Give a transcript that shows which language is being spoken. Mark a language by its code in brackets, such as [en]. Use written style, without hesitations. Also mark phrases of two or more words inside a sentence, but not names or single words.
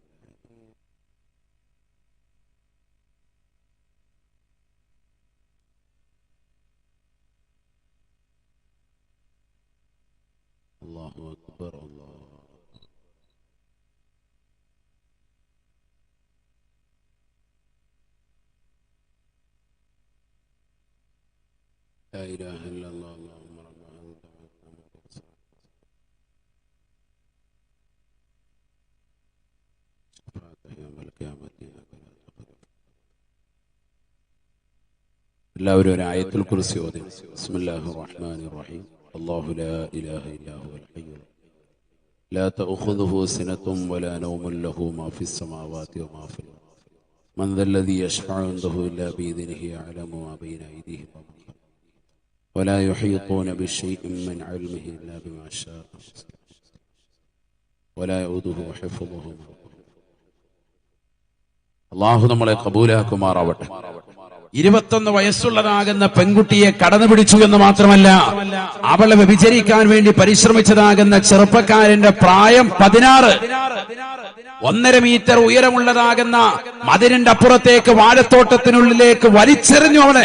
[ar] الله أكبر. الله لا إله إلا الله. اللهم رب [ml] എല്ലാവരും ഒരു ആയത്തുൽ കുർസി ഓതി. [ar] بسم الله الرحمن الرحيم. الله لا إله إلا هو الحي لا تأخذه سنة ولا نوم له ما في السماوات وما في الأرض من ذا الذي يشفع عنده إلا بإذنه يعلم ما بين أيديهم ولا يحيطون بشيء من علمه إلا بما شاء ولا يؤوده حفظهما [ml] അള്ളാഹു നമ്മളെ ഖബൂലാക്കുമാറാവട്ടെ. 21 വയസ്സുള്ളതാകുന്ന പെൺകുട്ടിയെ കടന്നു പിടിച്ചു എന്ന് മാത്രമല്ല, അവളെ വ്യഭിചരിക്കാൻ വേണ്ടി പരിശ്രമിച്ചതാകുന്ന ചെറുപ്പക്കാരന്റെ പ്രായം 16. 1.5 മീറ്റർ ഉയരമുള്ളതാകുന്ന മതിലിന്റെ അപ്പുറത്തേക്ക് വാഴത്തോട്ടത്തിനുള്ളിലേക്ക് വലിച്ചെറിഞ്ഞു അവനെ.